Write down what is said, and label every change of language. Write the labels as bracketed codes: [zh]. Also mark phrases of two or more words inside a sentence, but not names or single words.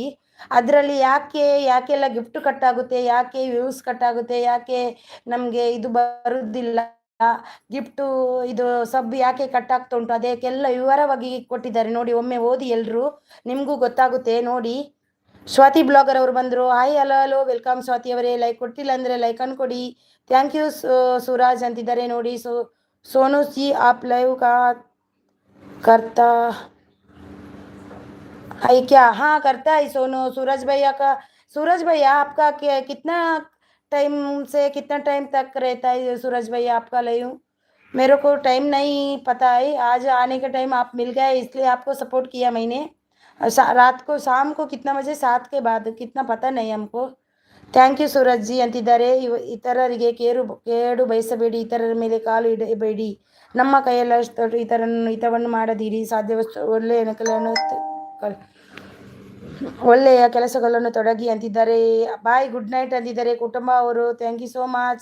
[kn] ಅದರಲ್ಲಿ ಯಾಕೆಲ್ಲ ಗಿಫ್ಟ್ ಕಟ್ಟಾಗುತ್ತೆ, ಯಾಕೆ ವ್ಯೂಸ್ ಕಟ್ಟಾಗುತ್ತೆ, ಯಾಕೆ ನಮಗೆ ಇದು ಬರುವುದಿಲ್ಲ, ಗಿಫ್ಟು ಇದು ಸಬ್ ಯಾಕೆ ಕಟ್ಟಾಗ್ತಾ ಉಂಟು, ಅದಕ್ಕೆಲ್ಲ ವಿವರವಾಗಿ ಕೊಟ್ಟಿದ್ದಾರೆ ನೋಡಿ. ಒಮ್ಮೆ ಓದಿ ಎಲ್ಲರೂ, ನಿಮಗೂ ಗೊತ್ತಾಗುತ್ತೆ ನೋಡಿ. ಸ್ವಾತಿ ಬ್ಲಾಗರ್ ಅವರು ಬಂದರು. [en] hi hello welcome [kn] ಸ್ವಾತಿ ಅವರೇ. ಲೈಕ್ ಕೊಟ್ಟಿಲ್ಲ ಅಂದರೆ ಲೈಕ್ ಅನ್ಕೊಡಿ. [en] thank you [kn] ಸುರಾಜ್ ಅಂತಿದ್ದಾರೆ ನೋಡಿ. [hi] सोनू जी आप लाइव का करता है क्या? हाँ करता है सोनू। सूरज भैया आपका कितना टाइम से कितना टाइम तक रहता है सूरज भैया आपका लाइव? मेरे को टाइम नहीं पता है, आज आने का टाइम आप मिल गए इसलिए आपको सपोर्ट किया मैंने। रात को शाम को कितना बजे, 7 के बाद कितना पता नहीं हमको। [en] thank you [kn] ಸೂರಜ್ ಜಿ ಅಂತಿದ್ದಾರೆ. ಇತರರಿಗೆ ಕೇಡು ಬಯಸಬೇಡಿ, ಇತರರ ಮೇಲೆ ಕಾಲು ಇಡಬೇಡಿ, ನಮ್ಮ ಕೈಯಲ್ಲಷ್ಟು ಹಿತವನ್ನು ಮಾಡದಿರಿ, ಸಾಧ್ಯವಷ್ಟು ಒಳ್ಳೆಯ ಕೆಲಸಗಳನ್ನು ತೊಡಗಿ ಅಂತಿದ್ದಾರೆ. [en] bye good night [kn] ಅಂತಿದ್ದಾರೆ ಕುಟುಂಬ ಅವರು. [en] thank you so much.